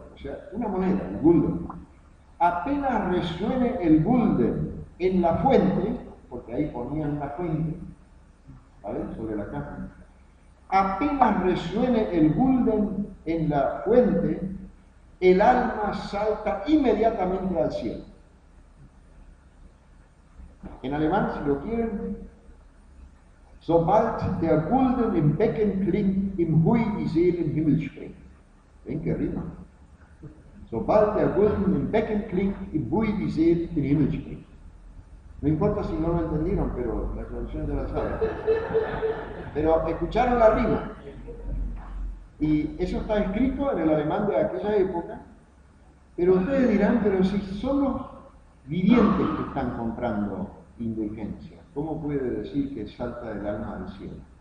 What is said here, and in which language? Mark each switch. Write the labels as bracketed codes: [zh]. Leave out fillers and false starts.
[es] O sea, una moneda, el gulden. Apenas resuene el gulden en la fuente, porque ahí ponían una fuente, ¿vale? Sobre la caja. Apenas resuene el gulden en la fuente, el alma salta inmediatamente al cielo. En alemán, si lo quieren, [de] sobald der Gulden im Becken klingt, im Hui die Seele im Himmel springt. [es] ¿Ven qué rima? [de] Sobald der Gulden im Becken klingt, im Hui die Seele im Himmel springt. [es] No importa si no lo entendieron, pero la traducción de la sala. Pero escucharon la rima. Y eso está escrito en el alemán de aquella época. Pero ustedes dirán, pero si son los vivientes que están comprando indulgencia, ¿cómo puede decir que salta del alma al cielo?